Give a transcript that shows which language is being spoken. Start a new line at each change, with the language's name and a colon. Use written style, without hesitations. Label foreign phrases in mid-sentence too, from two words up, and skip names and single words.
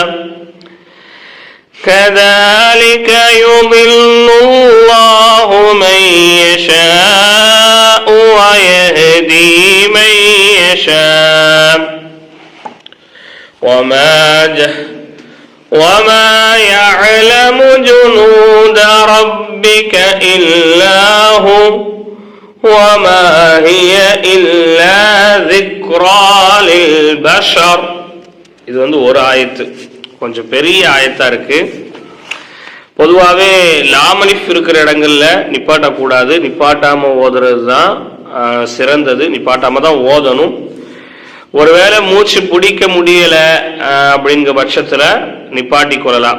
Arabic: كذلك يضل الله من يشاء ويهدي من يشاء وما يعلم جنود ربك إلا هو وما هي إلا ذكرى للبشر.
Tamil: இது ஒரு ஆயத்து, கொஞ்சம் பெரிய ஆயத்தா இருக்கு. பொதுவாகவே லாமலிஃப் இருக்கிற இடங்கள்ல நிப்பாட்டக்கூடாது, நிப்பாட்டாம ஓதுறது தான் சிறந்தது, நிப்பாட்டாம தான் ஓதணும். ஒருவேளை மூச்சு பிடிக்க முடியல அப்படிங்கிற பட்சத்துல நிப்பாட்டி கொள்ளலாம்.